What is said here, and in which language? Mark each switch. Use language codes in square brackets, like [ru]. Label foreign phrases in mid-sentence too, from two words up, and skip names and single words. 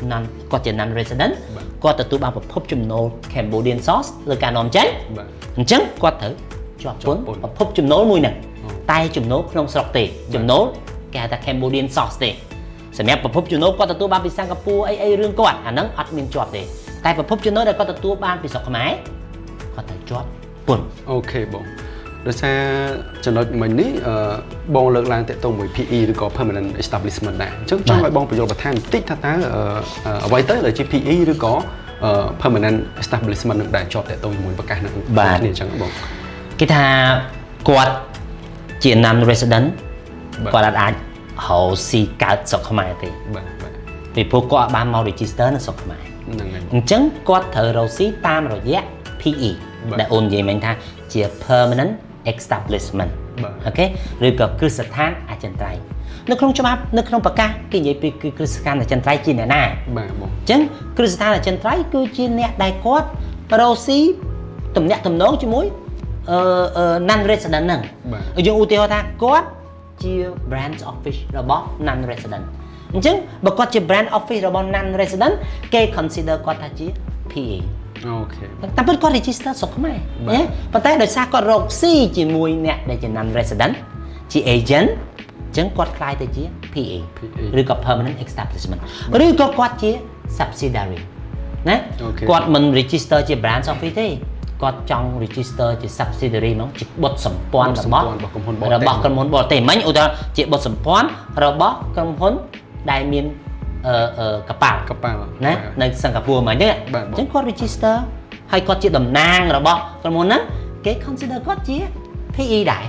[en] non resident [km] គាត់ទទួលបានប្រភពចំណូល [en] Cambodian source [km] លើការនាំចេញអញ្ចឹងគាត់ត្រូវជាប់ពន្ធប្រភពចំណូលមួយហ្នឹងតែចំណូលក្នុងស្រុកទេចំណូលគេហៅថា [en] Cambodian source [km] ទេសម្រាប់ប្រភពចំណូលគាត់ទទួលបានពីសិង្ហបុរីអីរឿងគាត់អាហ្នឹងអត់មានជាប់ទេតែប្រភពចំណូលដែលគាត់ទទួលបានពីស្រុកខ្មែរគាត់ត្រូវជាប់ពន្ធ អូខេបងដោយសារចំណុចមិញនេះបងលើកឡើងតាក់ទងមួយ PE ឬក៏ [en] permanent establishment [km] ដែរអញ្ចឹងចង់ឲ្យបងបញ្យល់បន្ថែមបន្តិចថាតើអ្វីទៅដែលជា PE ឬក៏ [en] permanent establishment [km] នឹងដែលជាប់តាក់ទងជាមួយប្រកាសនឹងគ្នាអញ្ចឹងបង គេថាគាត់ជា [en] non resident [km] គាត់អាចរកស៊ីកើតស្រុកខ្មែរទេ បាទ ពីព្រោះគាត់បានមក register នៅស្រុកខ្មែរ ហ្នឹងហើយ អញ្ចឹងគាត់ត្រូវរកស៊ីតាមរយៈ PE ដែលអូននិយាយមិញថាជា [en] permanent establishment [km] អូខេឬក៏គ្រឹះស្ថានអចិន្ត្រៃយ៍នៅក្នុងច្បាប់នៅក្នុងប្រកាសគេនិយាយពីគ្រឹះស្ថានអចិន្ត្រៃយ៍ជាអ្នកណា បាទបង អញ្ចឹងគ្រឹះស្ថានអចិន្ត្រៃយ៍គឺជាអ្នកដែលគាត់រកស៊ីទំនាក់ទំនងជាមួយ [en] non resident [km] ហ្នឹងយើងឧទាហរណ៍ថាគាត់ជា [en] branch office [km] របស់ [en] non resident [km] អញ្ចឹងបើគាត់ជា [en] branch office [km] របស់ [en] non resident [km] គេ consider គាត់ថាជា PA អូខេ តែពេលគាត់ register ស្រុកខ្មែរណាប៉ុន្តែដោយសារគាត់រកស៊ីជាមួយអ្នកដែលជា [en] non resident [km] ជា agent អញ្ចឹងគាត់ ខ្លាយទៅជា PA ឬក៏ [en] permanent establishment [km] ឬក៏គាត់ជា subsidiary ណាគាត់មិន register ជា [en] branch office [km] ទេគាត់ចង់ register ជា subsidiary ហ្នឹងជាបុត្រសម្ព័ន្ធរបស់ក្រុមហ៊ុនបរទេសមិញឧទាហរណ៍ជាបុត្រសម្ព័ន្ធរបស់ក្រុមហ៊ុនដែលមានកប៉ាល់ណានៅសិង្ហបុរីមិញហ្នឹងអញ្ចឹងគាត់ register ហើយគាត់ជាតំណាងរបស់ក្រុមហ៊ុនហ្នឹងគេ consider គាត់ជា PE ដែរ